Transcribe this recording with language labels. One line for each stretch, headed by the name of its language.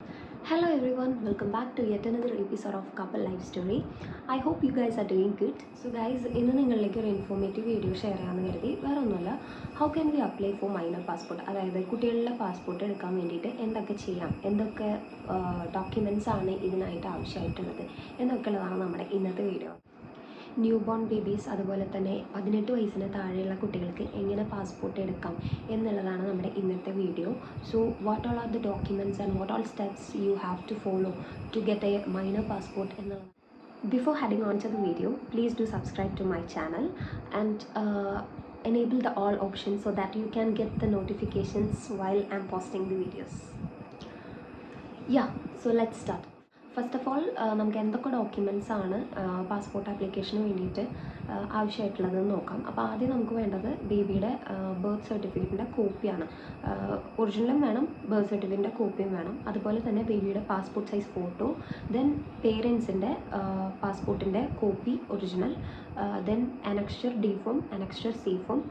English: Hello everyone, welcome back to yet another episode of Couple Life Story. I hope you guys are doing good. So guys,
Malayalam: ഇന്ന് നിങ്ങളിലേക്ക് ഒരു informative video share ചെയ്യാമെന്ന് കരുതി. വേറെ ഒന്നുമല്ല,
English: how can we apply for minor passport,
Malayalam: അതായത് കുട്ടികളുടെ passport എടുക്കാൻ വേണ്ടിയിട്ട് എന്തൊക്കെ ചെയ്യാം, എന്തൊക്കെ ഡോക്യുമെൻറ്റ്സ് ആണ് ഇതിനായിട്ട് ആവശ്യമായിട്ടുള്ളത് എന്നൊക്കെയുള്ളതാണ് നമ്മുടെ ഇന്നത്തെ വീഡിയോ. ന്യൂ ബോൺ ബേബീസ് അതുപോലെ തന്നെ 18 വയസ്സിന് താഴെയുള്ള കുട്ടികൾക്ക് എങ്ങനെ പാസ്പോർട്ട് എടുക്കാം എന്നുള്ളതാണ് നമ്മുടെ ഇന്നത്തെ video.
English: So what all are the documents and what all steps you have to follow to get a minor passport എന്നുള്ളത്. Before heading on to the video, please do subscribe to my channel and enable the all options so that you can get the notifications while I'm posting the videos. Yeah, so let's start.
Malayalam: First of all നമുക്ക് എന്തൊക്കെ documents ആണ് passport ആപ്ലിക്കേഷന് വേണ്ടിയിട്ട് ആവശ്യമായിട്ടുള്ളതെന്ന് നോക്കാം. അപ്പോൾ ആദ്യം നമുക്ക് വേണ്ടത് ബേബിയുടെ ബർത്ത് സർട്ടിഫിക്കറ്റിൻ്റെ കോപ്പിയാണ്. ഒറിജിനലും വേണം, ബർത്ത് സർട്ടിഫിക്കറ്റിൻ്റെ കോപ്പിയും വേണം. അതുപോലെ തന്നെ ബേബിയുടെ passport size photo, then പേരൻസിൻ്റെ പാസ്പോർട്ടിൻ്റെ copy original, then അനക്സ്റ്റർ D form, അനക്സ്റ്റർ C form.